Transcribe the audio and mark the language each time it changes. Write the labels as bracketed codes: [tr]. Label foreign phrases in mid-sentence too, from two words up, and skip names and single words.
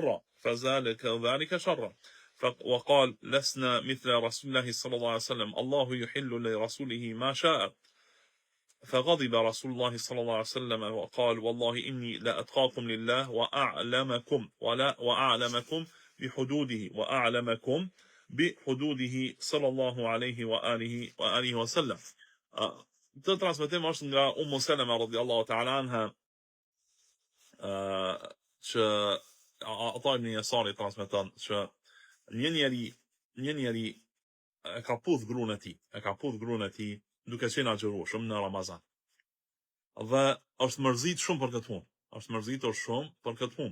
[ar] شرا وقال لسنا مثل رسول الله صلى الله عليه وسلم الله يحل لرسوله ما شاء فغضب رسول الله صلى الله عليه وسلم وقال والله إني لأتقاكم لله وأعلمكم بحدوده صلى الله عليه وآله وسلم. [sq] Të transmetim është nga Ummu Salama [ar] رضي الله تعالى عنها, [sq] që Ata ibn Yasari transmeton që një njeri e ka puth gruan e tij duke qenë agjërueshëm në Ramazan. Dhe është mërzitur shumë për këtë punë.